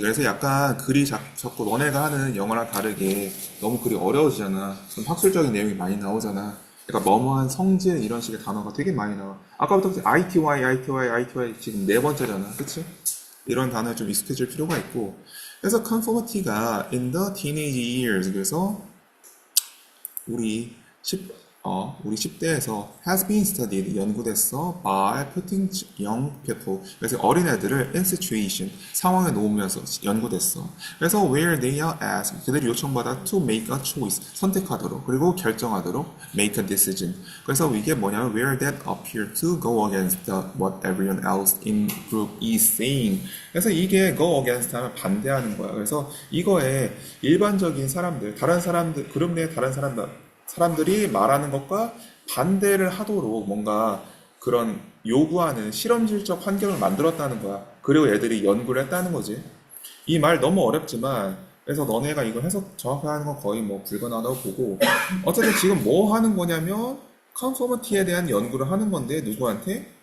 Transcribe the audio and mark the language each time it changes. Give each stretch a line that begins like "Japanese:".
Korean: 그래서 약간 글이 자꾸 너네가 하는 영어랑 다르게 너무 글이 어려워지잖아. 좀 학술적인 내용이 많이 나오잖아. 그러니까 뭐뭐한 성질 이런 식의 단어가 되게 많이 나와. 아까부터 ITY 지금 네 번째잖아. 그치? 이런 단어에 좀 익숙해질 필요가 있고.
English: 그래서 conformity가 in the teenage years
Korean: 그래서 우리 10대에서
English: has been studied
Korean: 연구됐어
English: by putting young people
Korean: 그래서 어린애들을
English: in situation
Korean: 상황에 놓으면서 연구됐어.
English: 그래서 where they are asked
Korean: 그들이 요청받아
English: to make a choice
Korean: 선택하도록 그리고 결정하도록
English: make a decision. 그래서 이게 뭐냐면 where that appear to go against what everyone else in group is saying.
Korean: 그래서 이게
English: go against
Korean: 하면 반대하는 거야. 그래서 이거에 일반적인 사람들 다른 사람들 그룹 내 다른 사람들이 말하는 것과 반대를 하도록 뭔가 그런 요구하는 실험실적 환경을 만들었다는 거야. 그리고 애들이 연구를 했다는 거지. 이 말 너무 어렵지만 그래서 너네가 이거 해석 정확하게 하는 건 거의 뭐 불가능하다고 보고 어쨌든 지금 뭐 하는 거냐면 컨포머티에 대한 연구를 하는 건데 누구한테?